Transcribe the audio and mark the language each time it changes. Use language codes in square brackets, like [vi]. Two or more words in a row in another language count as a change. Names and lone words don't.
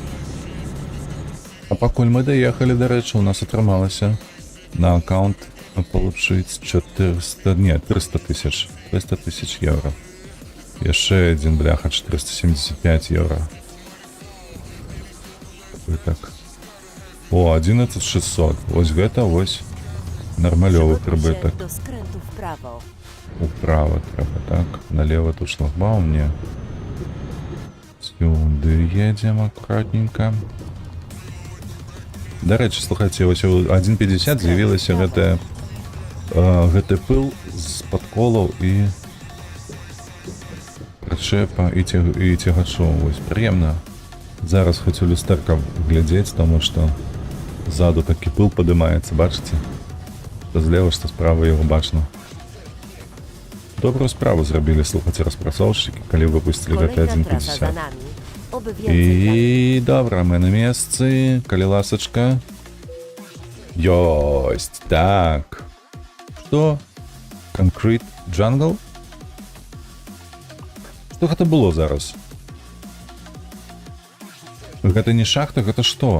[be] А пакуль мы даехалі, дарэчы, у нас атрымалася на аккаунт получыць 300 тысяч евро. Яшчэ адзін бляха 475 евро. Так. О, 11600. Вось гэта вось нармалёвы [pl] Przygotuj się [be] прыбытак. [pl] do skrętu w prawo. [be] Управа трэба, так. Налево тут шлагбаум, не. Сюды едзем акуратненько. Дарэчы, слухайце, вось у 1.50 з'явілася гэты пыл з-пад колаў і прычэпа і цягачоў. Вось, прыемна. Зараз хоць у люстэрка глядзець, таму што ззаду такі пыл падымаецца, бачыце? Што злева, што справа яго бачна. Добрую справу зрабілі, слухайце, распрацоўшчыкі, калі выпусцілі гэты [pl] Kolejna trasa za 1.50. nami. Oby więcej [be] І добра, мы на месцы, калі ласачка. Ёсць, так. Што? Concrete Jungle? Што гэта было зараз? Гэта не шахта, гэта што?